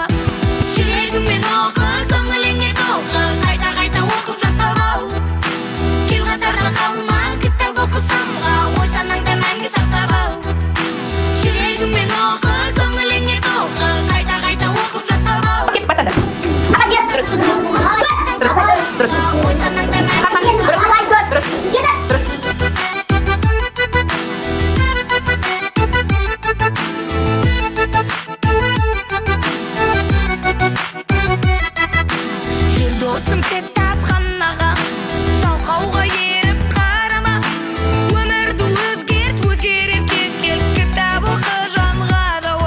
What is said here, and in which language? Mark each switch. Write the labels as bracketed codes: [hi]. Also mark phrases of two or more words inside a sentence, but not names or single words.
[kk] Жүрегімен оқы, көңіліңе толқы, қайта оқып жаттап ал. Кел қатарда қалма, кітап оқы самға, ой санаңда мәңгі сақтап ал. Жүрегімен оқы, көңіліңе толқы, қайта оқып жаттап ал. [id] Oke, pas anda. Terus. Terus. [kk] Ой санаңда мәңгі [id] Kapan? Terus. Terus. [kk] Жүр досым кітапханаға, жалқауға еріп қарама. Өмірді өзгерт, өзгерер кез кел, кітап оқы жанға дауа.